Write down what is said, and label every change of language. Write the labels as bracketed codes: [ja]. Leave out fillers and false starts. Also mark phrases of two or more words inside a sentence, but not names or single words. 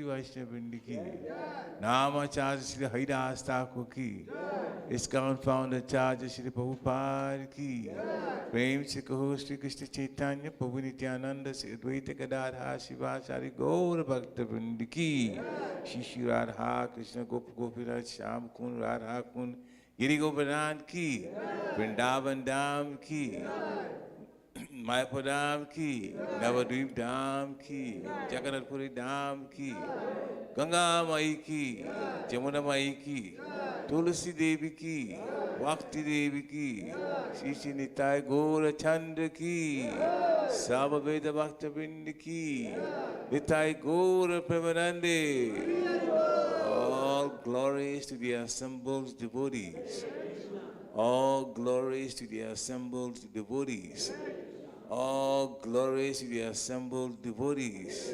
[hi] वैष्णव वृंद की नामाचार्य श्री हरिदास ठाकुर की इस्कॉन फाउंडर आचार्य श्री प्रभुपाद की प्रेम श्री कहो श्री कृष्ण चैतन्य प्रभु नित्यानंद श्री अद्वैत गदाधर शिवाचारी गौर भक्त वृंद की श्री श्री राधा कृष्ण गोपी गोपीराज श्याम कुंड राधा कुंड गिरि गोवर्धन की, वृंदावन धाम की, मायापुर धाम की, नवद्वीप धाम की, जगन्नाथ पुरी धाम की, गंगा माई की, जमुना माई की, तुलसी देवी की, भक्ति देवी की, श्री निताई गौर चंद्र की, सामवेद भक्तवृंद की, निताई गौर प्रेमानंदे. [en] All glories to the assembled devotees. All glories to the assembled devotees. All glories to the assembled devotees.